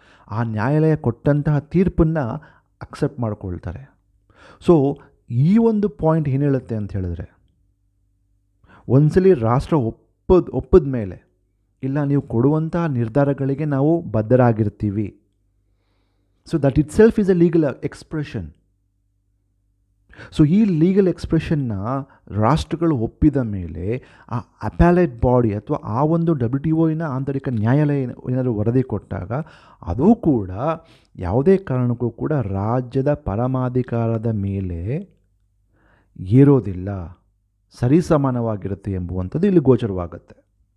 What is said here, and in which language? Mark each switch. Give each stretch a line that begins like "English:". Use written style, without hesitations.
Kannada: ಆ ನ್ಯಾಯಾಲಯ ಕೊಟ್ಟಂತಹ ತೀರ್ಪನ್ನು ಅಕ್ಸೆಪ್ಟ್ ಮಾಡ್ಕೊಳ್ತಾರೆ. ಸೊ ಈ ಒಂದು ಪಾಯಿಂಟ್ ಏನು ಹೇಳುತ್ತೆ ಅಂತ ಹೇಳಿದ್ರೆ, ಒಂದ್ಸಲಿ ರಾಷ್ಟ್ರ ಒಪ್ಪದ ಮೇಲೆ, ಇಲ್ಲ ನೀವು ಕೊಡುವಂತಹ ನಿರ್ಧಾರಗಳಿಗೆ ನಾವು ಬದ್ಧರಾಗಿರ್ತೀವಿ.
English: So that itself is a legal expression.
Kannada: So ಈ ಲೀಗಲ್ ಎಕ್ಸ್ಪ್ರೆಷನ್ನ ರಾಷ್ಟ್ರಗಳು ಒಪ್ಪಿದ ಮೇಲೆ ಆ ಅಪ್ಯಾಲೇಟ್ ಬಾಡಿ ಅಥವಾ ಆ ಒಂದು WTOವಿನ ಆಂತರಿಕ ನ್ಯಾಯಾಲಯ ಏನಾದರೂ ವರದಿ ಕೊಟ್ಟಾಗ ಅದು ಕೂಡ ಯಾವುದೇ ಕಾರಣಕ್ಕೂ ಕೂಡ ರಾಜ್ಯದ ಪರಮಾಧಿಕಾರದ ಮೇಲೆ ಏರೋದಿಲ್ಲ, ಸರಿಸಮಾನವಾಗಿರುತ್ತೆ ಎಂಬುವಂಥದ್ದು ಇಲ್ಲಿ ಗೋಚರವಾಗುತ್ತೆ.